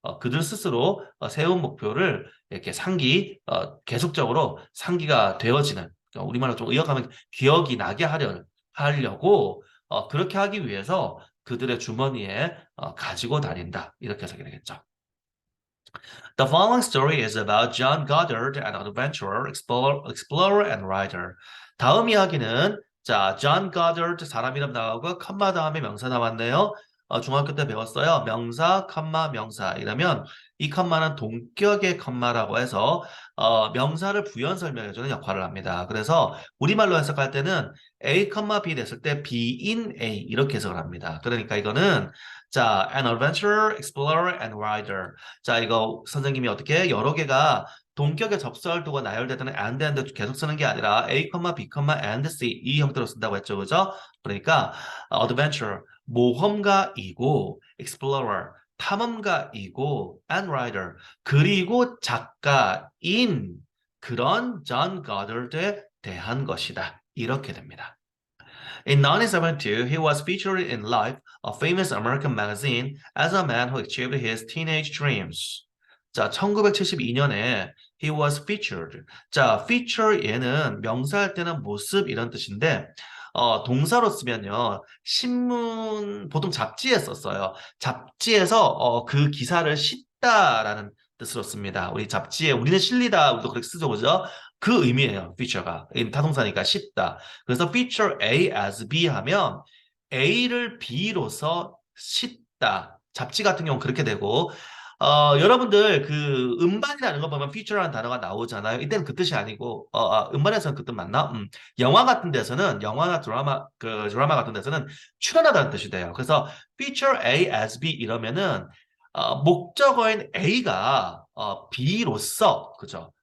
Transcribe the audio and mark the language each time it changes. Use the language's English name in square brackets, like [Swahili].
[Korean] 그들 스스로 세운 목표를 이렇게 계속적으로 상기가 되어지는, 우리말로 좀 의역하면 기억이 나게 하려고 그렇게 하기 위해서 그들의 주머니에 가지고 다닌다. 이렇게 해석이 되겠죠. [English] The following story is about John Goddard, an adventurer, explorer and writer. [Korean] 다음 이야기는 자, John Goddard 사람 이름 나오고 컴마 다음에 명사 나왔네요. 중학교 때 배웠어요. 명사, 컴마, 명사. 이러면 이 컴마는 동격의 컴마라고 해서 명사를 부연 설명해주는 역할을 합니다. 그래서 우리말로 해석할 때는 A, B 됐을 때 B in A 이렇게 해석을 합니다. 그러니까 이거는 자, [English] an adventurer, explorer and writer. [Korean] 자, 이거 선생님이 어떻게 여러 개가 동격의 접수할도가 나열되는 and 계속 쓰는 게 아니라 A, B, and C 이 형태로 쓴다고 했죠. 그죠? 그러니까 adventure, 모험가이고 explorer, 탐험가이고 and writer, 그리고 작가인 그런 존 거더드에 대한 것이다. 이렇게 됩니다. [English] In 1972, he was featured in Life, a famous American magazine, as a man who achieved his teenage dreams. [Korean] 자, 1972년에 [English] he was featured. [Korean] 자, feature 얘는 명사할 때는 모습 이런 뜻인데 동사로 쓰면요. 신문 보통 잡지에 썼어요. 잡지에서 그 기사를 싣다라는 뜻으로 씁니다. 우리 잡지에 우리는 실리다 우리도 그렇게 쓰죠. 그죠? 그 의미예요. feature가. 타동사니까 싣다. 그래서 [English] feature A as B [Korean] 하면 A를 B로서 싣다. 잡지 같은 경우는 그렇게 되고 여러분들 그 음반이라는 거 보면 feature라는 단어가 나오잖아요. 이때는 그 뜻이 아니고 음반에서는 그 뜻 맞나? 영화 같은 데서는 영화나 드라마 같은 데서는 출연하다는 뜻이 돼요. 그래서 [English] feature A as B [Korean] 이러면은 목적어인 A가 B로서 그죠?